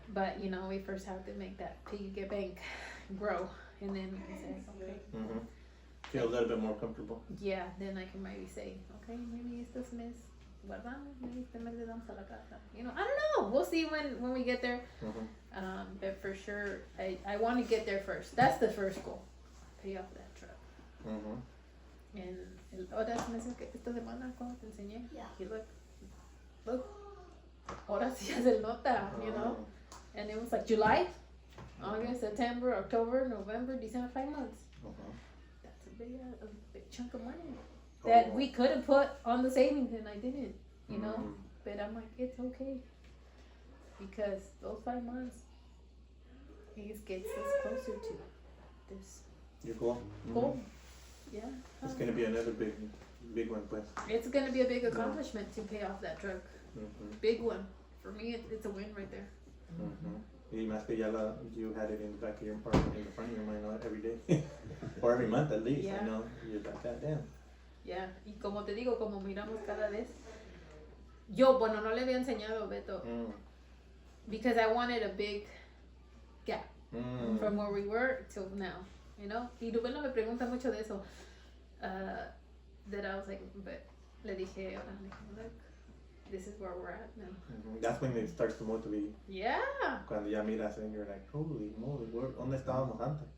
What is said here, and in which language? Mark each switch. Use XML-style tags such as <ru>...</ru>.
<en>But you know, we first have to make that piggy bank grow, and then we can say, okay. Feel a little bit more comfortable. Yeah, then I can maybe say, okay, maybe</en> <es>estos mes guardamos,</es> <en>maybe</en> <es>este mes le damos a la casa.</es> <en>You know, I don't know. We'll see when we get there. But for sure, I want to get there first. That's the first goal. Pay off that truck.</en> <es>And ahora meses que esta semana cuando te enseñé,</es> <en>you look,</en> <es>ahora sí hace nota,</es> <en>you know. And it was like July, August, September, October, November, December, 5 months. That's a big chunk of money that we could have put on the savings, and I didn't, you know. But I'm like, it's okay, because those 5 months, it gets us closer to this Your goal. goal. Yeah. It's gonna be another big one, pues. It's gonna be a big accomplishment to pay off that truck. Big one. For me, it's a win right there.</en> <es>Y más que</es> <en>you had it in the back of your apartment, in the front of your mind every day. Or every month at least. Yeah. I know you're like, God damn. Yeah.</en> <es>Y como te digo, como miramos cada vez. Yo, bueno, no le había enseñado a Beto.</es> <en>Because I wanted a big gap from where we were till now. You know?</en> <es>Y Rubén me pregunta mucho de eso.</es> <en>That I was like, but</en> <es>le dije,</es> <en>look, this is where we're at now. That's when it starts to motivate. Yeah.</en> <es>Cuando ya miras</es> <en>and you're like, holy moly,</en> <es>¿dónde estábamos antes?</es>